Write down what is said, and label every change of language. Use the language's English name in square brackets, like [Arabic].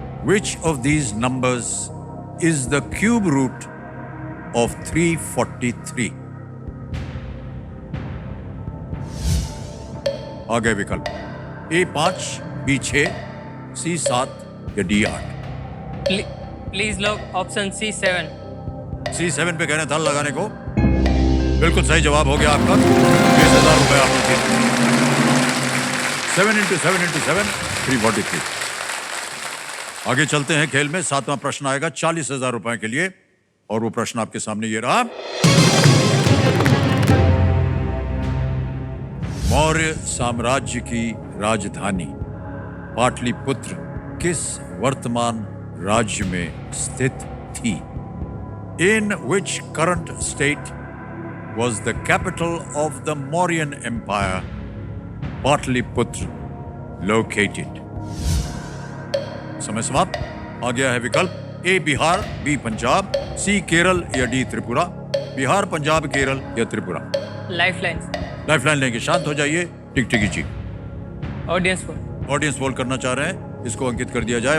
[English] Which of these numbers is the cube root of 343? [Hindi] आ गए विकल्प A5, B6, C7 या D8। Please लोग option C7। C7 पे कह रहे हैं ताला लगाने को। बिल्कुल सही जवाब हो गया आपका। 20,000 रुपए आपने जीते। [English] 7 into 7 into 7, [Hindi] 343। आगे चलते हैं खेल में। 7वां प्रश्न आएगा 40,000 रुपए के लिए और वो प्रश्न आपके सामने ये रहा। मौर्य साम्राज्य की राजधानी पाटलिपुत्र किस वर्तमान राज्य में स्थित थी? [English] In which current state was the capital of the Mauryan Empire, Patliputra, located? [Hindi] समय समाप्त। आ गया है विकल्प A Bihar, B Punjab, C Kerala या D त्रिपुरा। बिहार, पंजाब, केरल या त्रिपुरा। लाइफलाइन लेंगे। शांत हो जाइए। टिकटिकी जी। ऑडियंस पोल करना चाह रहे हैं, इसको अंकित कर दिया जाए।